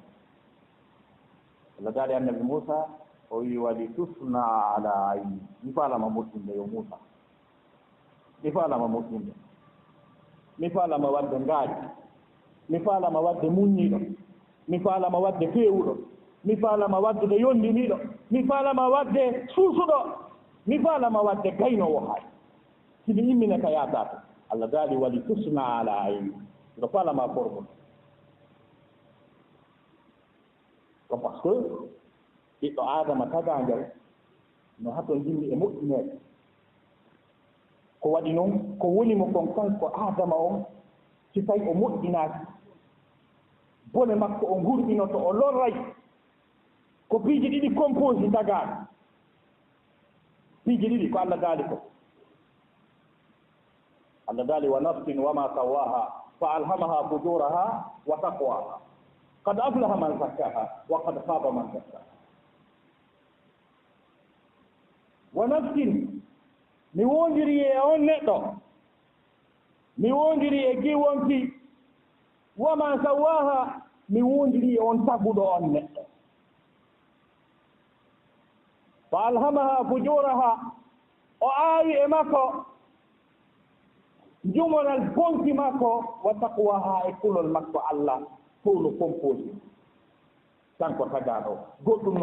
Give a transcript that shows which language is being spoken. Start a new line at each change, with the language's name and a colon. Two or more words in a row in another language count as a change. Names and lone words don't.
Fula: Allah daali annabi Moussa o wi waɗi tusna ala ayni mi faalama moƴƴinde yo Moussa mi faalama moƴƴinde mi faalama wadde ngaaji mi faalama wadde muññiiɗo mi faalama wadde feewuɗo mi faalama wadde yondiniiɗo mi faalama wadde suusuɗo mi faalama wadde gaynoowo haay simi immine ka yaatato Allah daali waɗi tusna ala ayni mbiɗo faalama formude ko
French: par ce que
Fula: ɓiɗɗo adama tagangel no hato jimmi e moƴƴineede ko waɗi noon ko woni mo kon kanko adama on si tawi o moƴƴinaaki bone makko o ngurɗinoto o lorray ko piiji ɗiɗi composé tagaaɗo piiji ɗiɗi ko Allah daali ko Allah daali
Arabic: ونفس وما سواها فألهمها فجورها وتقواها قد أفلح من زكاها وقد خاب من دساها ونفس
Fula: mi wondiri e on neɗɗo mi wondiri e giwonki
Arabic: وما سواها
Fula: mi wondiri e on taguɗo on neɗɗo
Arabic: فألهمها فجورها
Fula: o aawi e makko jumonal bonki makko
Arabic: وتقواها
Fula: e kulol makko Allah towno composé kanko tagaɗo goɗɗum no